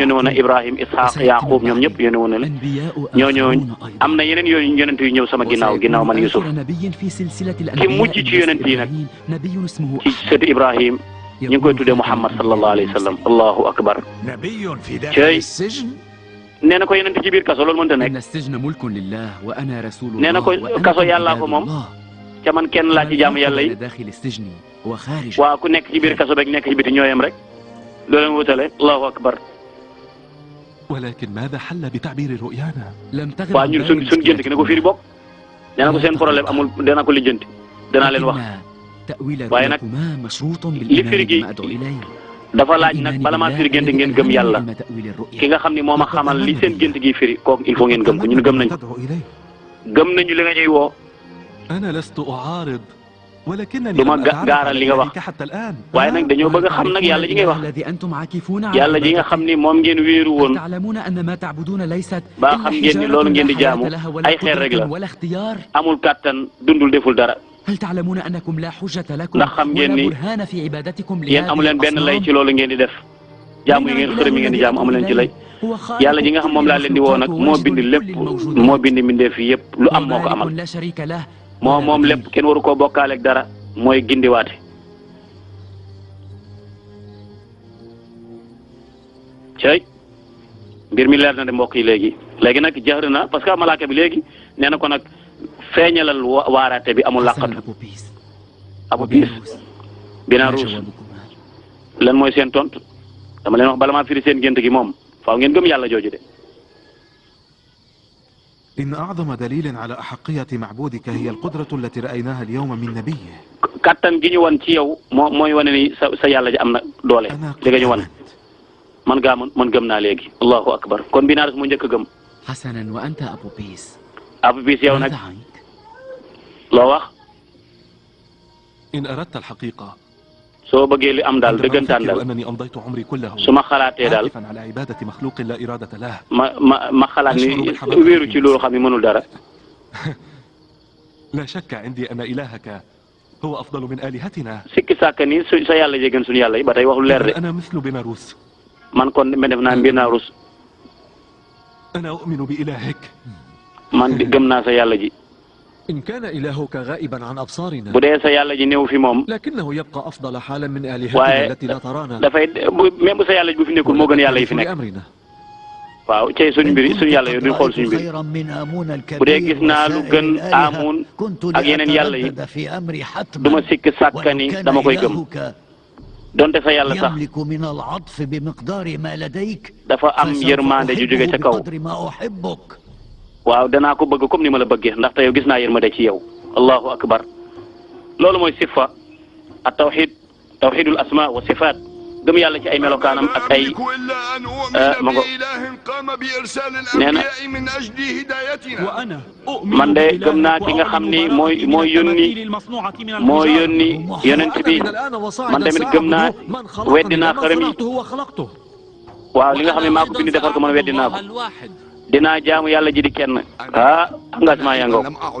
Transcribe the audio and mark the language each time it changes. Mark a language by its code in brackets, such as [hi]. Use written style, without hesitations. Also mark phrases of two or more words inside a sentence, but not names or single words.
[wo] yónni woon na Ibrahim Ishaq Yaqub ñoom ñëpp yónni woon na leen ñooñoo am na yeneen yonent yu ñëw sama ginnaaw man Yusuf ki mujj ci yonent yi nag ci sëtu Ibrahim ñu ngi koy tuddee Muhammad [ar] صلى الله عليه وسلم الله أكبر [wo] cey nee na ko yonent ci biir kaso loolu mënta nekk nee na ko kaso yàllaa ko moom ca man kenn laa ci jaamu yàlla yi waa ku nekk ci biir kaso beeg nekk ci biti ñooyam rek doo leen wutale [ar] الله أكبر ولكن ماذا حل بتعبير رؤيانا؟ لم تغب [wo] waa ñun suñ gént gi ne ko firi bokk nee na ko seen problème amul dana ko lijjanti danaa leen wax [ar] تأويل [wo] waaye nag [ar] رؤياكما مشروط [wo] li firi gi [ar] بالإيمان بما أدعو إليه [wo] dafa laaj nag bala maa firi gént ngeen gëm yàlla ki nga xam ni moo ma xamal li seen gént gi firi kooku [fr] il faut [wo] ngeen gëm ko ñun gëm nañ [ar] تدعو إليه [wo] gëm nañu li nga ñuy woo [ar] أنا لست أعارض ولكنني [wo] du ma [ar] لم أتعرف [wo] gaaral [ar] على [wo] li nga wax [ar] إلهك حتى الآن. [wo] waaye nag dañoo bëgg a xam nag yàlla ji ngay wax [ar] الذي أنتم عاكفون [wo] yàlla ji nga xam ni moom ngeen wéeru woon [ar] تعلمون أن ما تعبدون ليست [wo] ba xam ngeen ni loolu ngeen di jaamu ay xeer rek la [ar] ولا اختيار [wo] amul kàttan dundul deful dara [ar] هل تعلمون أنكم لا حجة لكم [wo] ndax xam ngeen [ar] ولا [wo] ni [ar] برهان في عبادتكم [wo] yéen amu leen benn lay ci loolu ngeen di def jaamu yi ngeen xërëm yi ngeen di jaamu amu leen ci lay yàlla ji nga xam moom laa leen di woo nag moo bind lépp moo bind mbindeef yi yëpp lu am moo ko amal [ar] لا شريك له [wo] moom lépp kenn waru koo bokkaaleeg dara mooy gindiwaate cey mbir mi leer na de mbokk yi léegi nag jaxër na [fr] parce que [wo] malaaka bi léegi nee na ko nag feeñalal waaraate bi amul làqatu abu piis binaa ruus lan mooy seen tontu dama leen wax bala maa firi seen gént gi moom faaw ngeen gëm yàlla jooju de [ar] إن أعظم دليل على أحقية معبودك هي القدرة التي رأيناها اليوم من نبيه. [wo] kattan gi ñu wan ci yow mooy wane ni sa yàlla ji am na doole li nga ñu wan man gëm naa léegi [ar] الله أكبر [wo] kon binaa moo njëkk a gëm [ar] حسنا وأنت أبو بيس [wo] abu piis yow nag [ar] ماذا عنك؟ [wo] loo wax [ar] إن أردت الحقيقة [wo] soo bëggee li am daal [ar] عندما [wo] dëggantaan [ar] أفكر [wo] daal [ar] أنني أمضيت عمري كله [wo] su ma xalaatee daal [ar] عاكفا على عبادة مخلوق لا إرادة له. [wo] ma xalaat ni wéeru ci loolu xam ni mënul dara [ar] لا شك عندي أن إلهك هو أفضل من آلهتنا. [wo] sikki sàkk ni sa yàlla jégën suñu yàlla yi ba tey waxul leer de [ar] أنا مثل بناروس. [wo] man kon ma def naa mbir naa rus [ar] أنا أؤمن بإلهك. [wo] man gëm naa sa yàlla ji [ar] إن كان إلهك غائبا عن أبصارنا [wo] bu dee sa yàlla ji néew fi moom [ar] لكنه يبقى أفضل حالا من [wo] waaye [ar] آلهتنا التي لا ترانا [wo] dafay même bu sa yàlla ji bu fi nekkul moo gën yàlla yi fi nekk [ar] لأمرنا [wo] waaw cey suñu mbir suñu yàlla yi duñ xool suñu mbir [ar] خيرا من آمون [wo] bu dee gis [ar] الكبير [wo] naa lu [ar] وسائر [wo] gën [ar] الآلهة [wo] Aamun [ar] كنت [wo] ak yeneen yàlla yi [ar] لأتردد في أمري حتما [wo] duma sikki sàkk ni [ar] ولو كان [wo] dama koy gëm [ar] إلهك [wo] donte sa yàlla sax [ar] يملك من العطف بمقدار ما لديك [wo] dafa am [ar] فسوف [wo] yërmande ju jóge ca [ar] أحبه [wo] kaw [ar] بقدر ما أحبك [wo] waaw danaa ko bëgg comme ni ma la bëggee ndaxte yow gis naa yërmande ci yow [ar] الله أكبر [wo] loolu mooy [ar] صفة التوحيد الأسماء والصفات [wo] gëm yàlla ci ay melokaanam ak ay ma ngo nee na man de gëm naa ki nga xam ni mooy yónni yonent bi man tamit gëm naa weddi naa xërëm yi waaw li nga xam ne maa ko bind defar ko man weddi naa ko dinaa jaamu yàlla ji di kenn engagement yaa ngoog